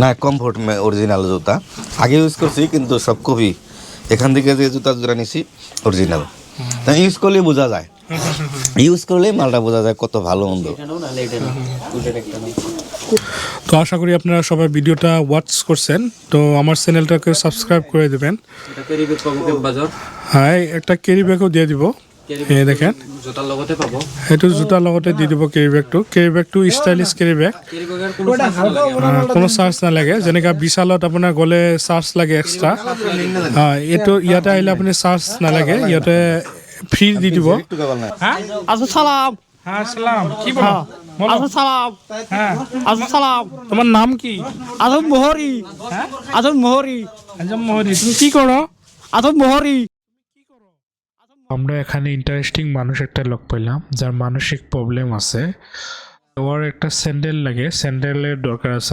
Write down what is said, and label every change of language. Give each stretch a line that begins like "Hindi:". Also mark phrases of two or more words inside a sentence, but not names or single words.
Bangla: না
English: comfort original
Bangla: জুতা আগে ইউজ করছি কিন্তু সব কপি এখান থেকে যে জুতা জোড়া নিছি অরিজিনাল তা ইউজ করলে বোঝা যায় ইউজ করলে মালটা বোঝা যায় কত ভালো মন্দ তো আশা করি আপনারা সবাই ভিডিওটা ওয়াচ করছেন তো আমার চ্যানেলটাকে সাবস্ক্রাইব করে দেবেন হ্যাঁ একটা
English: carry bag
Bangla: দিয়ে দিব এই দেখেন
Assamese: জোতাৰ লগতে পাব সেইটো জোতাৰ লগতে দি দিব
English: carry bag stylish carry bag
Assamese: কোনো চাৰ্জ নালাগে যেনেকৈ বিশালত আপোনাৰ গ'লে চাৰ্জ লাগে এক্সট্ৰা এইটো ইয়াতে আহিলে আপুনি চাৰ্জ নালাগে ইয়াতে ফ্ৰী দি দিব
Bangla: আচ্ছা সালাম হ্যাঁ সালাম কি বলো বলো সালাম হ্যাঁ সালাম তোমার নাম কি আজম মোহরি হ্যাঁ আজম মোহরি আজম মোহরি তুমি কি করো আজম মোহরি। আমরা এখানে ইন্টারেস্টিং মানুষ একটা লোক পেলাম যার মানসিক প্রবলেম আছে, ওর একটা স্যান্ডেল লাগে, স্যান্ডেলের দরকার আছে।